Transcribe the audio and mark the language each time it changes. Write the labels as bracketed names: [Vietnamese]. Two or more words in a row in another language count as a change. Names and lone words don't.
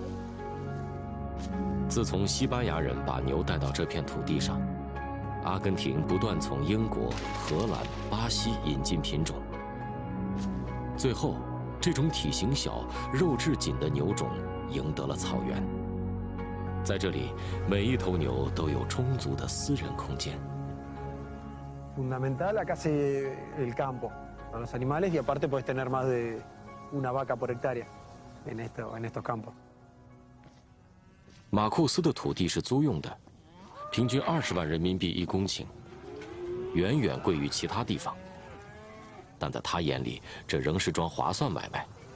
[Chinese] 自从西班牙人把牛带到这片土地上，阿根廷不断从英国、荷兰、巴西引进品种。最后，这种体型小、肉质紧的牛种赢得了草原。在这里，每一头牛都有充足的私人空间。 [Spanish] Fundamental acá es el campo con los animales y aparte puedes tener más de una vaca por hectárea en estos campos. [Chinese] 马库斯的土地是租用的，平均20万人民币1公顷，远远贵于其他地方。但在他眼里，这仍是桩划算买卖。